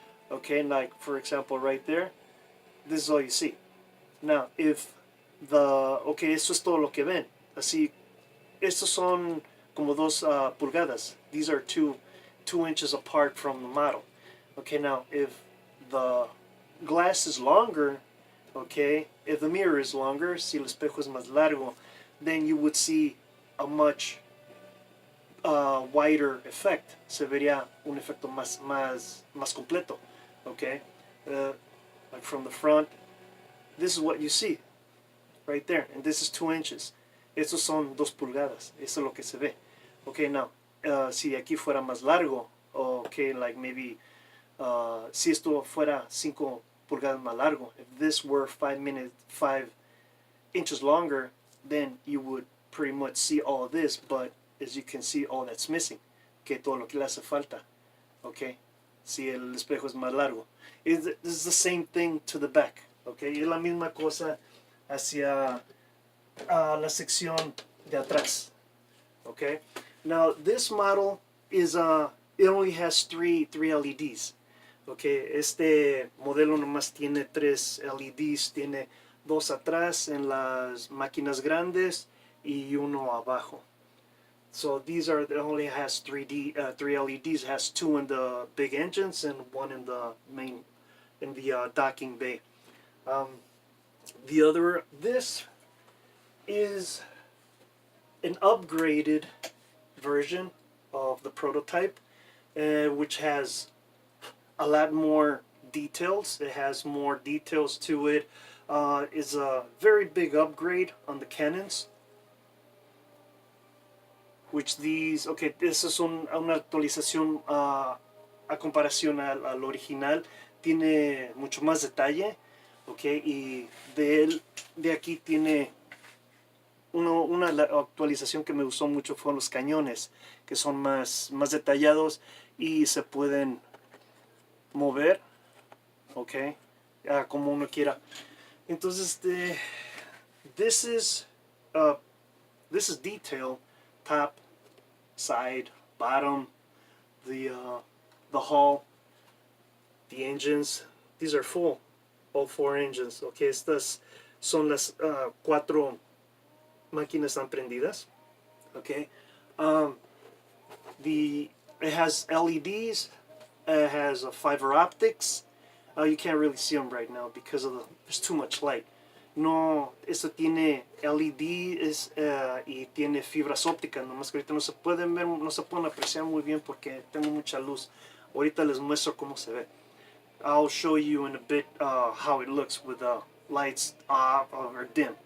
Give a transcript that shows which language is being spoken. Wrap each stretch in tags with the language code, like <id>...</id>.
<en>Okay, like for example right there, this is all you see.</en> <es>Now okay, esto es todo lo que ven. Así, estos son como 2 pulgadas.</es> <en>These are 2 inches apart from the model. Okay, now if the glass is longer, okay, if the mirror is longer,</en> <es>si el espejo es más largo,</es> <en>then you would see a much wider effect.</en> <es>Se vería un efecto más completo.</es> <en>Okay, like from the front, this is what you see right there, and this is 2 inches.</en> <es>Estos son 2 pulgadas. Eso es lo que se ve. Okay, now, si aquí fuera más largo,</es> <en>okay, like maybe,</en> <es>si esto fuera 5 pulgadas más largo,</es> <en>if this were 5 inches longer, then you would pretty much see all of this, but as you can see, all that's missing,</en> <es>que todo lo que le hace falta, okay, si el espejo es más largo.</es> <en>This is the same thing to the back, okay,</en> <es>es la misma cosa hacia la sección de atrás,</es> <en>okay. Now this model is it only has three LEDs, okay.</en> <es>Este modelo nomás tiene 3 LEDs, tiene 2 atrás en las máquinas grandes y 1 abajo.</es> <en>So these are, it only has 3 LEDs. It has 2 in the big engines and 1 in the main, in the docking bay. This is an upgraded version of the prototype, which has a lot more details. It has more details to it. Is a very big upgrade on the Canons. Which these, okay, this is</en> <es>una actualización a comparación al original. Tiene mucho más detalle, okay, y de aquí tiene una actualización que me gustó mucho fueron los cañones, que son más detallados y se pueden mover, okay, como uno quiera.</es> <en>Entonces, this is detail, top, side, bottom, the hull, the engines. These are full, all 4 engines.</en> <es>Okay, estas son las 4 máquinas están prendidas.</es> <en>Okay, it has LEDs. It has fiber optics. You can't really see them right now because there's too much light.</en> <es>No, esto tiene LEDs y tiene fibras ópticas, nomás que ahorita no se pueden ver, no se pueden apreciar muy bien porque tengo mucha luz. Ahorita les muestro cómo se ve.</es> <en>I'll show you in a bit how it looks with the lights off or dim.</en>